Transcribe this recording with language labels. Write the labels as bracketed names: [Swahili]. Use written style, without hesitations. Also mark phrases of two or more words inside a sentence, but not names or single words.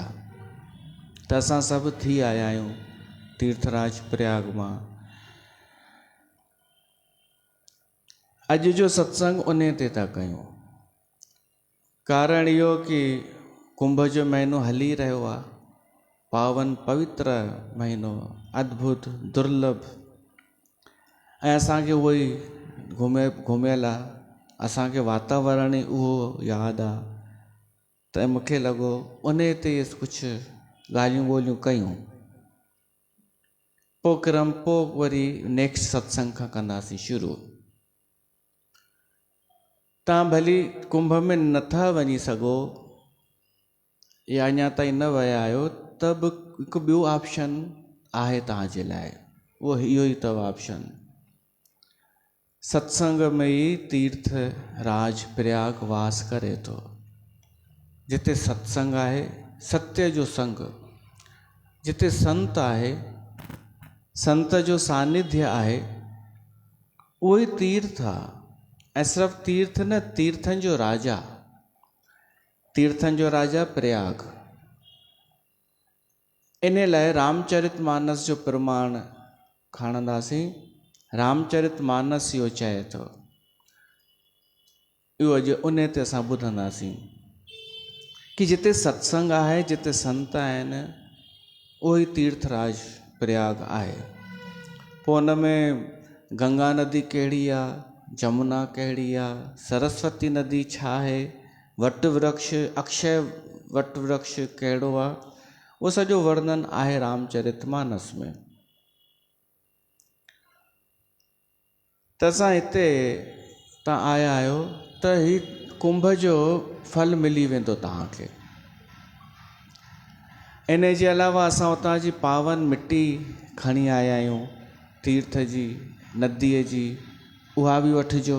[Sindhi] त असां सभु थी आया आहियूं तीर्थराज प्रयाग मां। अॼु जो सत्संग उन ते था कयूं। कारण इहो कि कुंभ जो महीनो हली रहियो आहे, पावन पवित्र महीनो, अद्भुत दुर्लभ, ऐं असांखे उहो ई घुमियल आहे। असांखे वातावरण ई उहो यादि आहे। त मूंखे लॻो उन ते कुझु ॻाल्हियूं ॿोलियूं कयूं। पोइ वरी नेक्स्ट सत्संग खां कंदासीं शुरू। तव्हां भली कुंभ में नथा वञी सघो या अञा ताईं न विया आहियो त बि हिकु ॿियो ऑप्शन आहे तव्हांजे लाइ, उहो इहो ई अथव ऑप्शन। सत्संग में ई तीर्थ राज प्रयाग वास करे थो। जिते सत्संग आहे, सत्य जो संग, जिते संत आहे, संत जो सानिध्य आहे, उहो ई तीर्थ आहे। ऐं सिर्फ़ु तीर्थ न, तीर्थनि जो राजा, तीर्थनि जो राजा प्रयाग। इन लाइ रामचरितमानस जो प्रमाण खणंदासीं। रामचरितमानस इहो चए थो, इहो अॼु उन ते असां ॿुधंदासीं कि जिते सत्संग आहे, जिते संत आहिनि, उहो ई तीर्थराज प्रयाग आहे। पोइ उन में गंगा नदी कहिड़ी आहे, जमुना कहिड़ी आहे, सरस्वती नदी छा आहे, वट वृक्ष, अक्षय वट वृक्ष कहिड़ो आहे, उहो सॼो वर्णन आहे रामचरितमानस में। त असां हिते तव्हां आया आहियो त ही कुंभ जो फल मिली वेंदो तव्हांखे। इन जे अलावा असां उतां जी पावन मिटी खणी आया आहियूं, तीर्थ जी, नदीअ जी, उहा बि वठिजो।